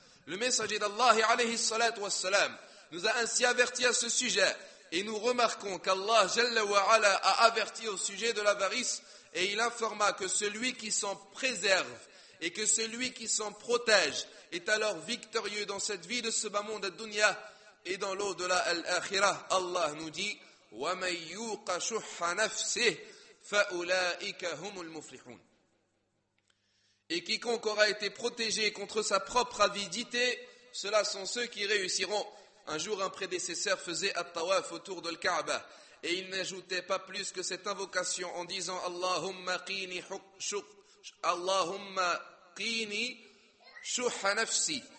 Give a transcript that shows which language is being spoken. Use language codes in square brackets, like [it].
[fr] Le messager d'Allah alayhi salatu wassalam nous a ainsi avertis à ce sujet, et nous remarquons qu'Allah Jalla wa Ala a averti au sujet de l'avarice, et il informa que celui qui s'en préserve et que celui qui s'en protège est alors victorieux dans cette vie de ce bas monde ad-dunya et dans l'au-delà al-akhirah. [ar] Allah [fr] nous dit: [ar] وَمَنْ يُوقَ شُحَّ نَفْسِهِ فَأُولَٰئِكَ هُمُ الْمُفْلِحُونَ. [fr] Et quiconque aura été protégé contre sa propre avidité, ceux-là sont ceux qui réussiront. Un jour, un prédécesseur faisait at-tawaf autour de l'Kaaba, et il n'ajoutait pas plus que cette invocation en disant: [ar] Allahumma qini shuhha nafsi.